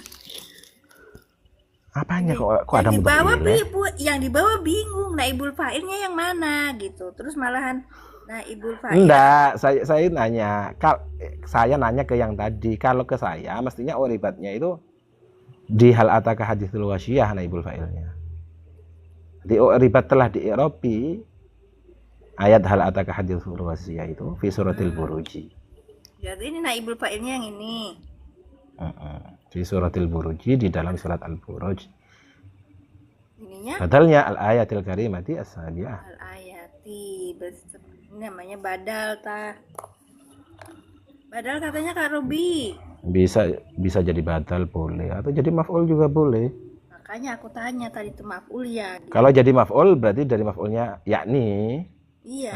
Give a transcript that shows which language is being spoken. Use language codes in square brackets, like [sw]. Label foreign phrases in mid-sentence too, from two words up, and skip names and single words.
[id] Apanya kok ada [ar] مضاف إليه? [id] Yang di bawah bingung [ar] نائب الفاعل [id] yang mana gitu. Terus malahan [ar] نائب الفاعل. [id] Enggak, saya nanya ke yang tadi. Kalau ke saya mestinya uribatnya itu di [ar] هل أتاك حديث الغاشية نائب الفاعل. [id] Di uribat telah di-i'robi ayat [ar] هل أتاك حديث الغاشية [id] itu [ar] في سورة البروج. [id] Jadi ini [ar] نائب الفاعل [id] yang ini. [ar] في سورة البروج, [id] di dalam surat al-buruj. Ininya [ar] Badalnya الآيات الكريمة السبعة. Al-ayati. [id] Ini namanya badal tah. Badal katanya Kak Robi. Bisa jadi badal boleh, atau jadi maf'ul juga boleh. Makanya aku tanya tadi itu maf'ul ya. Gitu. Kalau jadi maf'ul berarti dari maf'ulnya yakni. Iya.